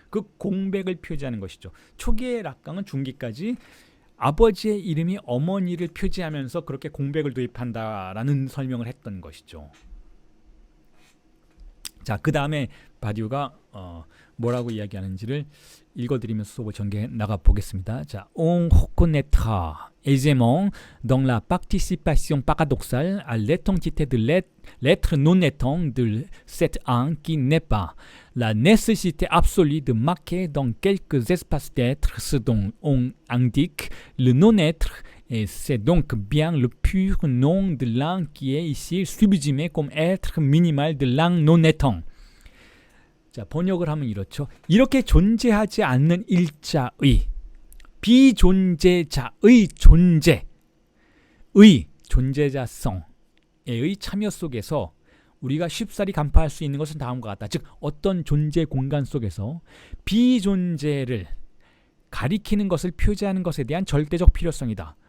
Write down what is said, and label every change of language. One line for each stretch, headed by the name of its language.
Korean: 그 공백을 표지하는 것이죠. 초기의 락강은 중기까지 아버지의 이름이 어머니를 표지하면서 그렇게 공백을 도입한다라는 설명을 했던 것이죠. 자, 그 다음에 바디우가 뭐라고 이야기하는지를 읽어드리면서 수업을 전개해 나가 보겠습니다.
French: 자, on reconnaîtra aisément dans la participation paradoxale à l'étendité de l'être non étant de cet un qui n'est pas la nécessité absolue de marquer dans quelques espaces d'être ce dont on indique le non-être. Et c'est donc bien le pur nom de l'un qui est ici sublimé comme être minimal de l'un non-étant.
Korean: 자, 번역을 하면 이렇죠. 이렇게 존재하지 않는 일자의 비존재자의 존재의 존재자성의 참여 속에서 우리가 쉽사리 간파할 수 있는 것은 다음과 같다. 즉 어떤 존재 공간 속에서 비존재를 가리키는 것을 표지하는 것에 대한 절대적 필요성이다.